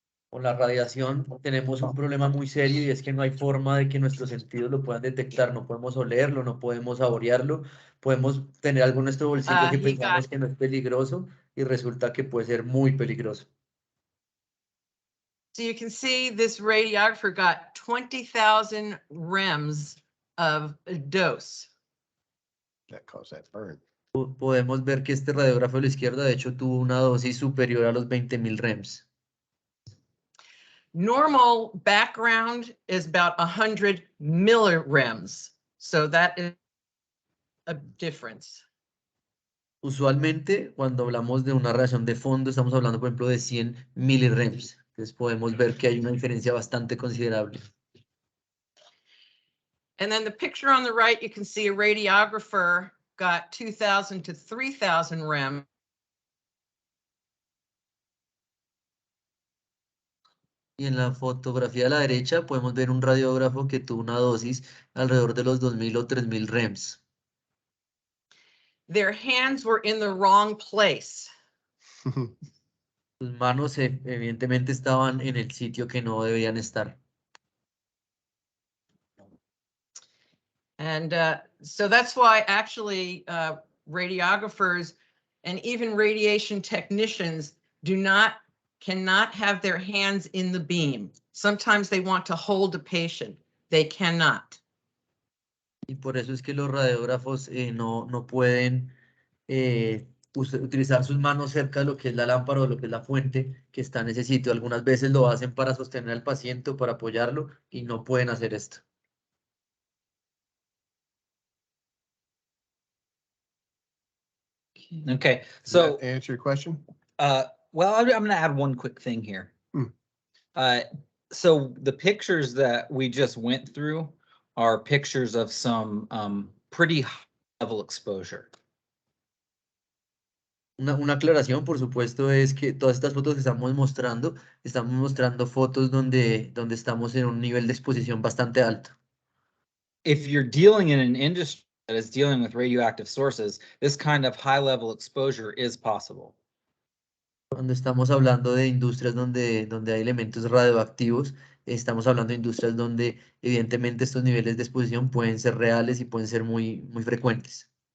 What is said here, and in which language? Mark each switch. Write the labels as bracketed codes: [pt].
[es] Con la radiación tenemos un problema muy serio y es que no hay forma de que nuestros sentidos lo puedan detectar. No podemos olerlo, no podemos saborearlo, podemos tener algo en nuestro bolsillo que pensamos que no es peligroso y resulta que puede ser muy peligroso. [en] So you can see this radiographer got 20,000 rems of a dose. That caused that burn. [es] Podemos ver que este radiógrafo de la izquierda, de hecho, tuvo una dosis superior a los 20.000 REMS. [en] Normal background is about 100 millirems. So that is a difference. [es] Usualmente, cuando hablamos de una radiación de fondo, estamos hablando, por ejemplo, de 100 milirems. Entonces podemos ver que hay una diferencia bastante considerable. [en] And then the picture on the right, you can see a radiographer got 2,000 to 3,000 rem. [es] Y en la fotografía de la derecha podemos ver un radiógrafo que tuvo una dosis alrededor de los 2.000 o 3.000 REMS. [en] Their hands were in the wrong place. [es] Sus manos evidentemente estaban en el sitio que no debían estar. [en] And so that's why actually radiographers and even radiation technicians cannot have their hands in the beam. Sometimes they want to hold a patient. They cannot. [es] Y por eso es que los radiógrafos no pueden utilizar sus manos cerca de lo que es la lámpara o lo que es la fuente que está en ese sitio. Algunas veces lo hacen para sostener al paciente o para apoyarlo y no pueden hacer esto. [en] Okay, Does so that answer your question? well, I'm going to add one quick thing here. So the pictures that we just went through are pictures of some pretty high level exposure. [es] Una aclaración, por supuesto, es que todas estas fotos que estamos mostrando fotos donde estamos en un nivel de exposición bastante alto. [en] If you're dealing in an industry that is dealing with radioactive sources, this kind of high level exposure is possible. [es] Cuando estamos hablando de industrias donde hay elementos radioactivos, estamos hablando de industrias donde evidentemente estos niveles de exposición pueden ser reales y pueden ser muy frecuentes.